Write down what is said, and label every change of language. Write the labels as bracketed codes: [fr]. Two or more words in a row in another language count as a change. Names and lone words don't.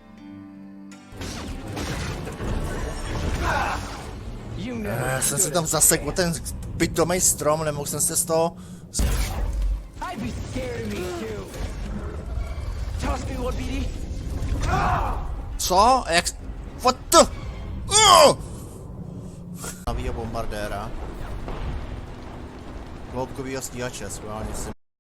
[cs] Já jsem si tam zasekl o ten pitomej strom, nemohl jsem se z toho... Co? Jak... [en] What the... [cs] Navího bombardéra. Hloubkovýho stíhače, schválně jsem